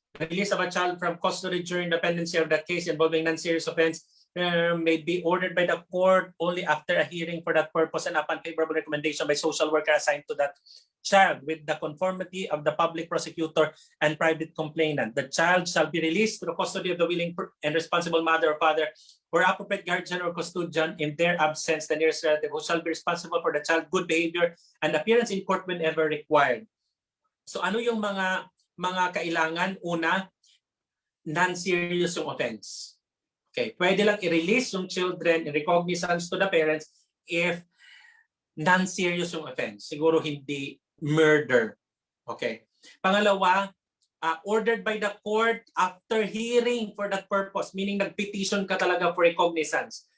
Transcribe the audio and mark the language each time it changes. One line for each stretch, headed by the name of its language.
English: Release of a child from custody during the pendency of the case involving non-serious offense may be ordered by the court only after a hearing for that purpose and upon favorable recommendation by social worker assigned to that child with the conformity of the public prosecutor and private complainant. The child shall be released to the custody of the willing and responsible mother or father or appropriate guardian or custodian in their absence, the nearest relative who shall be responsible for the child's good behavior and appearance in court whenever required.
Filipino: So ano yung mga kailangan? Una, non-serious yung offense.
English: Okay,
Filipino: pwede lang i-release yung
English: children in recognizance to the parents if non-serious yung offense.
Filipino: Siguro hindi murder.
English: Okay. Pangalawa, ordered by the court after hearing for that purpose, meaning
Filipino: nag-petition ka talaga
English: for recognizance.